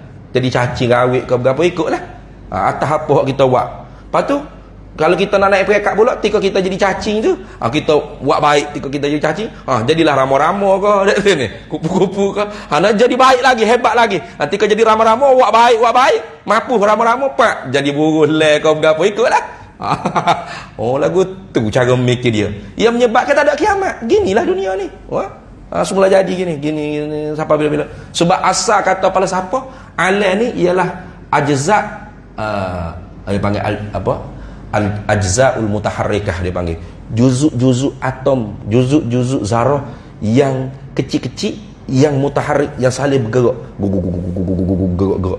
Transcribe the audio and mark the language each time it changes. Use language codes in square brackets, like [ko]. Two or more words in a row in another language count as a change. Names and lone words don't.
[ms] Jadi cacing rawit ke berapa, ikutlah atas apa yang kita buat. Lepas tu kalau kita nak naik peringkat pula, ketika kita jadi cacing tu, kita buat baik, ketika kita jadi cacing, jadilah rama-rama ke, ni, kupu-kupu ke, nak jadi baik lagi, hebat lagi. Ketika jadi rama-rama, buat baik, mapuh rama-rama, pak, jadi burung le ke berapa, ikutlah. Lagu tu cara memikir dia. Ia menyebabkan tak ada kiamat. Ginilah dunia ni. Semula jadi gini sampai bila-bila. Sebab asal kata falsafah alam ni ialah ajza, dia panggil [ar] الأجزاء المتحركة, [ms] dia panggil juzuk-juzuk atom, juzuk-juzuk zarah yang kecil-kecil, yang mutaharrik, yang saling bergerak, gerak.